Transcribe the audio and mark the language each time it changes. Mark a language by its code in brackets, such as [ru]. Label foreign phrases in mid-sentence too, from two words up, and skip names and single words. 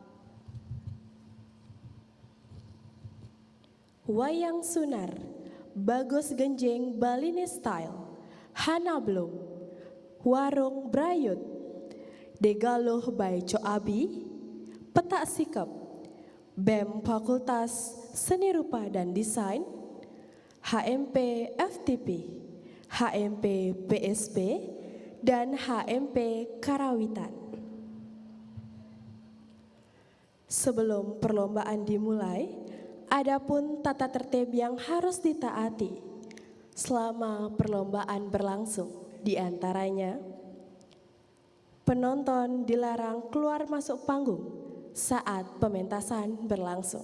[id] Wayang Sunar, Bagus Genjeng Baline Style, Hana Bloom, Warung Brayut, Degaloh by Coabi, Petak Sikap, BEM Fakultas Seni Rupa dan Desain, HMP FTP, HMP PSP, dan HMP Karawitan. Sebelum perlombaan dimulai, adapun tata tertib yang harus ditaati selama perlombaan berlangsung, di antaranya penonton dilarang keluar masuk panggung saat pementasan berlangsung.